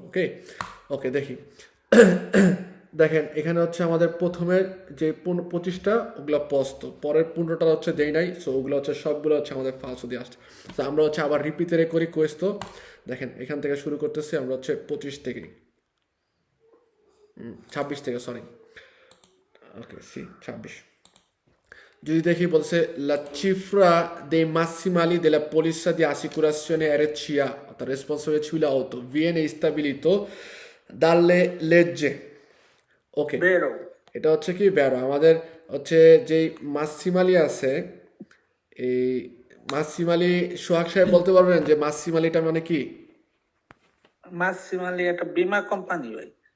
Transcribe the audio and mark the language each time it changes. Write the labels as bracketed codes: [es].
[bn] ওকে ওকে দেখি দেখেন এখানে হচ্ছে আমাদের প্রথমে যে 25টা ওগুলো পস্ত, পরের 15টা হচ্ছে দেই নাই, সো ওগুলো হচ্ছে সবগুলো হচ্ছে আমাদের ফালস দিয়ে আসছে। তো আমরা হচ্ছে আবার রিপিটেরে করি কোয়েস্ট। দেখেন এখান থেকে শুরু করতেছি আমরা হচ্ছে 25 থেকে 26 থেকে, সরি, ওকে সি 26। যদি দেখি বলছে [it] la cifra dei massimali della polizza di assicurazione RCA, অর্থাৎ responsabile civile auto, viene stabilito dalle legge। [en] okay, [it] Vero, [bn] এটা হচ্ছে কি বেরো আমাদের হচ্ছে যেই মাসিমালি আছে, এই মাসিমালি সোহাগ সাহেব বলতে পারবেন যে মাসিমালিটা মানে কি? Massimali একটা বীমা কোম্পানি ভাই।